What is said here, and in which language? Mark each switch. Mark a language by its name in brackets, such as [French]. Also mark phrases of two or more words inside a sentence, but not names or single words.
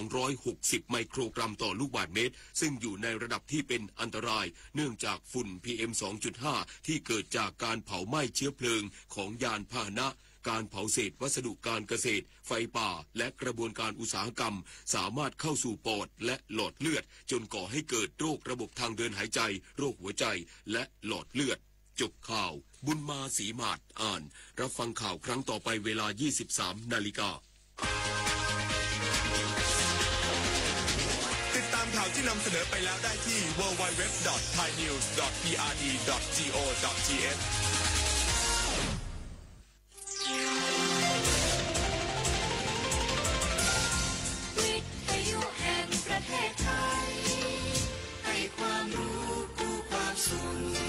[Thai] 260 ไมโครกรัมต่อลูกบาศก์เมตรซึ่งอยู่ในระดับที่เป็นอันตรายเนื่องจากฝุ่น PM 2.5 ที่เกิดจากการเผาไหม้เชื้อเพลิงของยานพาหนะการเผาเศษวัสดุการเกษตรไฟป่าและกระบวนการอุตสาหกรรมสามารถเข้าสู่ปอดและหลอดเลือดจนก่อให้เกิดโรคระบบทางเดินหายใจโรคหัวใจและหลอดเลือดจบข่าวบุญมาศรีมาศอ่านรับฟังข่าวครั้งต่อไปเวลา 23 นาฬิกา ติดตามข่าวที่นำเสนอไปแล้วได้ที่ www.thainews.prd.go.th วิทยุแห่งประเทศไทยให้ความรู้กู้ความสุข